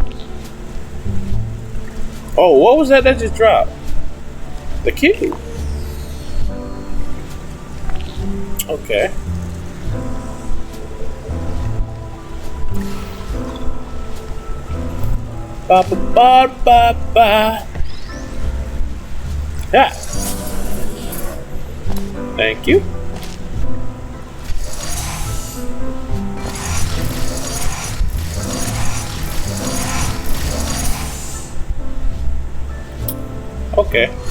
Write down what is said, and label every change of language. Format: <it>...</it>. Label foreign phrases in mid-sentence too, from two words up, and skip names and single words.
<en>Oh, what was that just dropped? The cube. Okay. Ba ba ba ba ba. Yeah. Thank you. Okay.</en>